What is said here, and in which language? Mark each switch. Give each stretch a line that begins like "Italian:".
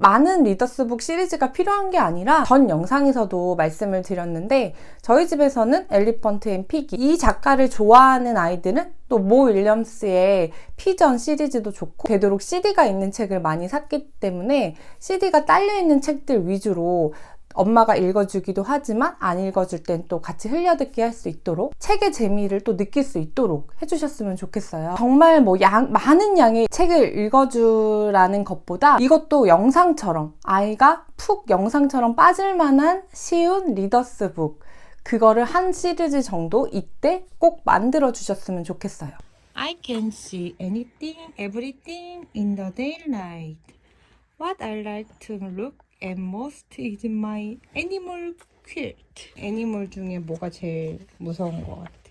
Korean: 많은 리더스북 시리즈가 필요한 게 아니라 전 영상에서도 말씀을 드렸는데 저희 집에서는 엘리펀트 앤 피기 이 작가를 좋아하는 아이들은 또 모 윌리엄스의 피전 시리즈도 좋고 되도록 CD가 있는 책을 많이 샀기 때문에 CD가 딸려있는 책들 위주로 엄마가 읽어주기도 하지만 안 읽어줄 땐 또 같이 흘려듣기 할 수 있도록 책의 재미를 또 느낄 수 있도록 해주셨으면 좋겠어요. 정말 많은 양의 책을 읽어주라는 것보다 이것도 영상처럼 아이가 푹 영상처럼 빠질 만한 쉬운 리더스북 그거를 한 시리즈 정도 이때 꼭 만들어 주셨으면 좋겠어요.
English: I can see anything, everything in the daylight. What I like to look at most is my animal quilt.
Korean: 애니멀 중에 뭐가 제일 무서운 것 같아?